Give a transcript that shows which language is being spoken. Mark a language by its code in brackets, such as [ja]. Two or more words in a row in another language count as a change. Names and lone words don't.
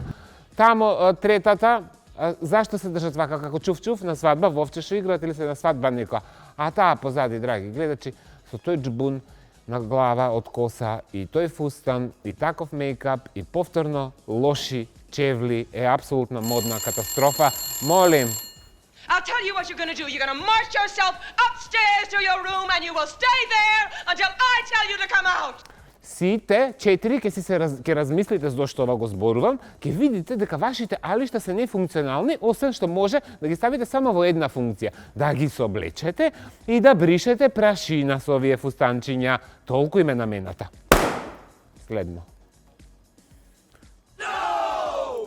[mk] Тамо третата, зашто се држат вака како чуф-чуф на свадба, вовче што играат или се на свадба некоја. А таа позади, драги гледачи, со тој джбун на глава од коса и тој фустан и таков мејкап и повторно лоши чевли е апсолутна модна катастрофа. Молим. [en] I'll tell you what you're gonna do. You're gonna march yourself upstairs to your room and you will stay there until I tell you to come out. [mk] Сите 4 ќе размислите зошто ова го зборувам, ќе видите дека вашите алишта се нефункционални, освен што може да ги ставите само во една функција, да ги соблечете и да бришете прашина со овие фустанчиња. Толку им е намената. Следно. No!